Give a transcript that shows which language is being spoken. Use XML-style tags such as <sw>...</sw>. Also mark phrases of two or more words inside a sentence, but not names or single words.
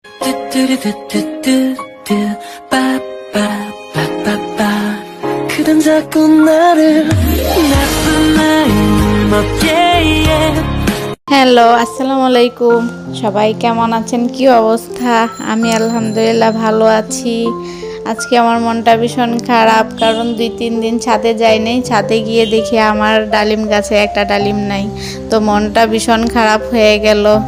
<ko>뚜뚜루뚜뚜뚜뚜 빠빠빠빠빠 그럼 자꾸 나를 나쁜 마음을 먹게 해</ko> <bn>হ্যালো</bn> <ar>السلام عليكم</ar> <bn>সবাই কেমন আছেন কি অবস্থা আমি আলহামদুলিল্লাহ ভালো আছি আজকে আমার মনটা ভীষণ খারাপ কারণ 2-3 দিন ছাদে যাই নাই ছাদে গিয়ে দেখি আমার ডালিম গাছে একটা ডালিম নাই তো মনটা ভীষণ খারাপ হয়ে গেল</bn>